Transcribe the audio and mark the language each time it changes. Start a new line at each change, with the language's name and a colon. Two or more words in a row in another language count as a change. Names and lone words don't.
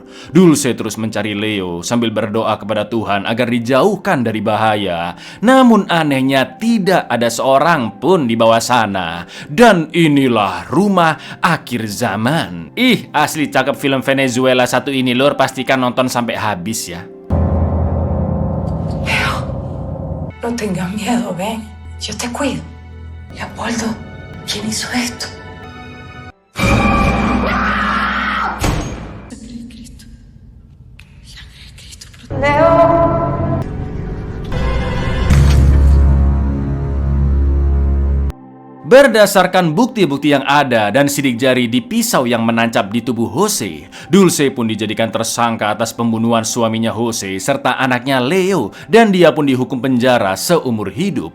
Indonesian: Dulce terus mencari Leo sambil berdoa kepada Tuhan agar dijauhkan dari bahaya. Namun anehnya tidak ada seorang pun di bawah sana. Dan inilah rumah akhir zaman. Ih, asli cakep film Venezuela satu ini lur. Pastikan nonton sampai habis ya.
Spanish: Leo, no tengas miedo, ven. Yo te cuido. Leopoldo, ¿quién hizo esto?
Indonesian: Berdasarkan bukti-bukti yang ada dan sidik jari di pisau yang menancap di tubuh Jose, Dulce pun dijadikan tersangka atas pembunuhan suaminya Jose serta anaknya Leo dan dia pun dihukum penjara seumur hidup.